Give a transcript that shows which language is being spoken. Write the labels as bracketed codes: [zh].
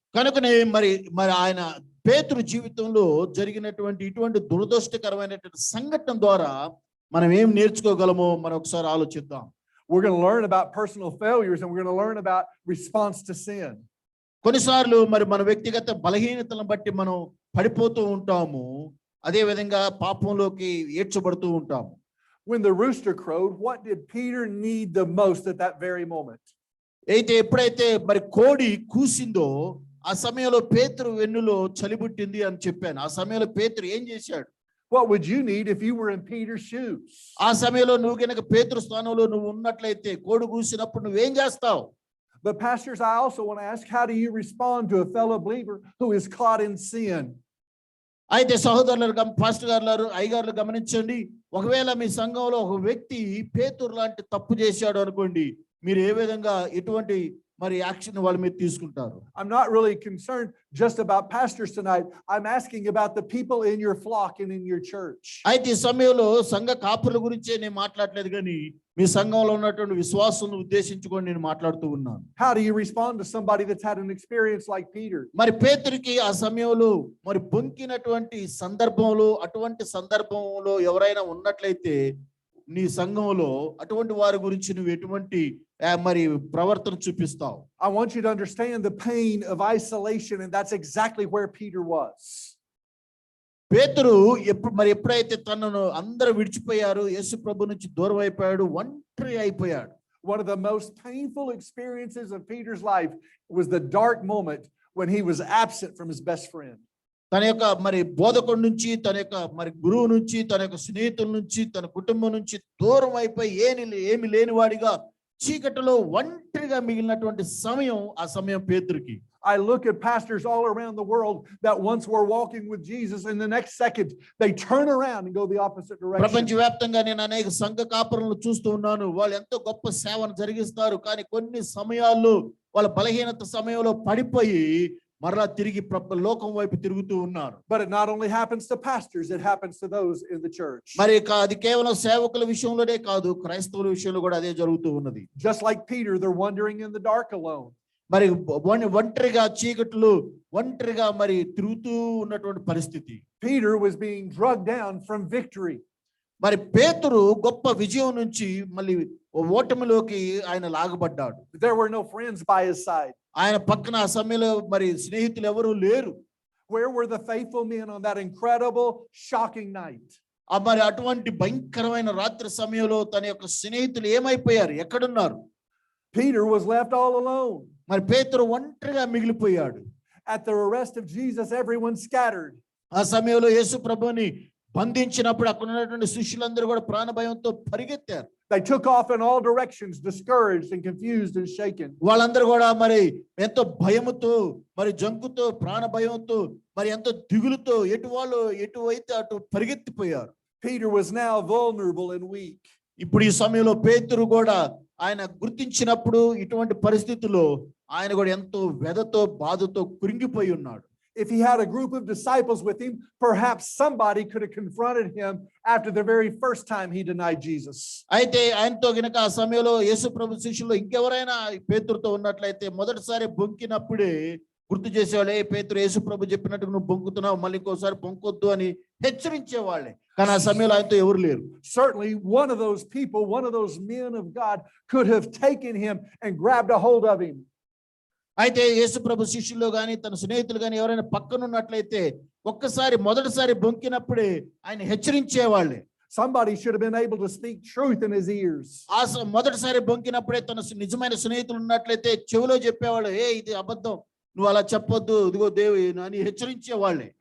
[te] కనుకనే మరి ఆయన పేతురు జీవితంలో జరిగినటువంటి ఇటువంటి దురదృష్టకరమైనటువంటి సంఘటన ద్వారా మనం ఏం నేర్చుకోగలమో మనం ఒకసారి ఆలోచిద్దాం. [en] We're going to learn about personal failures and we're going to learn about response to sin. [te] కొన్నిసార్లు మరి మన వ్యక్తిగత బలహీనతలను బట్టి మనం పడిపోతూ ఉంటాము, అదే విధంగా పాపంలోకి ఏడ్చబడుతూ ఉంటాము. [en] When the rooster crowed, what did Peter need the most at that very moment? [te] అయితే ఎప్పుడైతే మరి కోడి కూసిందో ఆ సమయంలో పేతురు వెన్నులో చలిబుట్టింది అని చెప్పాను. ఆ సమయంలో పేతురు ఏం చేశాడు? [en] What would you need if you were in Peter's shoes? [te] ఆ సమయంలో నువ్వు గనక పేతురు స్థానంలో నువ్వు ఉన్నట్లయితే కోడి కూసినప్పుడు నువ్వేం చేస్తావు? [en] But pastors, I also want to ask, how do you respond to a fellow believer who is caught in sin? [te] అయితే సహోదరులు పాస్టర్ గారు అయ్యగారులు గమనించండి, ఒకవేళ మీ సంఘంలో ఒక వ్యక్తి పేతురు లాంటి తప్పు చేశాడు అనుకోండి, మీరు ఏ విధంగా ఎటువంటి మరి యాక్షన్ వాళ్ళ మీద తీసుకుంటారు? [en] I'm not really concerned just about pastors tonight. I'm asking about the people in your flock and in your church. [te] అయితే ఈ సమయంలో సంఘ కాపుల గురించే నేను మాట్లాడలేదు, కానీ మీ సంఘంలో ఉన్నటువంటి విశ్వాసులను ఉద్దేశించుకొని నేను మాట్లాడుతూ ఉన్నాను. [en] How do you respond to somebody that's had an experience like Peter? [te] మరి పేతురికి ఆ సమయంలో మరి పొంకినటువంటి సందర్భంలో, అటువంటి సందర్భంలో ఎవరైనా ఉన్నట్లయితే నీ సంఘంలో అటువంటి వారి గురించి నువ్వు ఎటువంటి మరి ప్రవర్తన చూపిస్తావు? [en] I want you to understand the pain of isolation, and that's exactly where Peter was. [te] పేతురు ఎప్పుడైతే తనను అందరూ విడిచిపోయారు, యేసు ప్రభు నుంచి దూరం అయిపోయాడు, ఒంటరి అయిపోయాడు. [en] One of the most painful experiences of Peter's life was the dark moment when he was absent from his best friend. [te] తన యొక్క మరి బోధకుడి నుంచి, తన యొక్క మరి గురువు నుంచి, తన యొక్క స్నేహితుల నుంచి, తన కుటుంబం నుంచి దూరం అయిపోయి ఏమి లేనివాడిగా చీకటిలో ఒంటరిగా మిగిలినటువంటి సమయం ఆ సమయం పేతురుకి. [en] I look at pastors all around the world that once were walking with Jesus, and the next second they turn around and go the opposite direction. [te] ప్రపంచవ్యాప్తంగా నేను అనేక సంఘ కాపురులను చూస్తూ ఉన్నాను. వాళ్ళు ఎంతో గొప్ప సేవను జరిగిస్తారు, కానీ కొన్ని సమయాల్లో వాళ్ళ బలహీనత సమయంలో పడిపోయి మరలా తిరిగి లోకం వైపు తిరుగుతూ ఉన్నారు. [en] But it not only happens to pastors, it happens to those in the church. [te] మరి అది కేవలం సేవకుల విషయంలోనే కాదు, క్రైస్తవుల విషయంలో కూడా అదే జరుగుతూ ఉన్నది. [en] Just like Peter, they're wandering in the dark alone. [te] మరి ఒంటరిగా చీకట్లు ఒంటరిగా మరి తిరుగుతూ ఉన్నటువంటి పరిస్థితి. [en] Peter was being drugged down from victory. [te] మరి పేతురు గొప్ప విజయం నుంచి మళ్ళీ ఓటమిలోకి ఆయన లాగబడ్డాడు. [en] There were no friends by his side. [te] ఆయన పక్కన ఆ సమయంలో మరి స్నేహితులు ఎవరు లేరు. [en] Where were the faithful men on that incredible, shocking night? [te] మరి అటువంటి భయంకరమైన రాత్రి సమయంలో తన యొక్క స్నేహితులు ఏమైపోయారు? ఎక్కడున్నారు? [en] Peter was left all alone. [te] మరి పేతురు ఒంటరిగా మిగిలిపోయాడు. [en] At the arrest of Jesus, everyone scattered. [te] ఆ సమయంలో యేసు ప్రభువుని బంధించినప్పుడు అక్కడ ఉన్నటువంటి శిష్యులందరూ కూడా ప్రాణ భయంతో పరిగెత్తారు. [en] They took off in all directions, discouraged and confused and shaken. [te] వాళ్ళందరూ కూడా మరి ఎంతో భయముతో, మరి జంకుతో, ప్రాణ భయంతో, మరి ఎంతో దిగులుతో ఎటువైతే అటు పరిగెత్తిపోయారు. [en] Peter was now vulnerable and weak. [te] ఇప్పుడు ఈ సమయంలో పేతురు కూడా ఆయన గుర్తించినప్పుడు ఇటువంటి పరిస్థితుల్లో ఆయన కూడా ఎంతో వ్యధతో, బాధతో కురింగిపోయి ఉన్నాడు. [en] If he had a group of disciples with him, perhaps somebody could have confronted him after the very first time he denied Jesus. [te] అయితే ఆయనతో గనక ఆ సమయంలో యేసు ప్రభు శిష్యులు ఇంకెవరైనా పేతురుతో ఉన్నట్లయితే మొదటిసారి బొంకినప్పుడే గుర్తు చేసేవాళ్ళే, పేతురు యేసు ప్రభు చెప్పినట్టు నువ్వు బొంకుతున్నావు, మళ్ళీ ఇంకోసారి బొంకొద్దు అని హెచ్చరించేవాళ్ళే. కానీ ఆ సమయంలో ఆయనతో ఎవరు లేరు. [en] Certainly one of those people, one of those men of God could have taken him and grabbed a hold of him. [te] అయితే యేసు ప్రభు శిష్యులు గాని తన స్నేహితులు గాని ఎవరైనా పక్కన ఉన్నట్లయితే మొదటిసారి బొంకినప్పుడే ఆయన హెచ్చరించేవాళ్ళే. [en] Somebody should have been able to speak truth in his ears. [te] మొదటిసారి బొంకినప్పుడే తన నిజమైన స్నేహితులు ఉన్నట్లయితే చెవిలో చెప్పేవాళ్ళు, ఇది అబద్ధం, నువ్వు అలా చెప్పొద్దు, ఇదిగో దేవి అని హెచ్చరించేవాళ్ళే.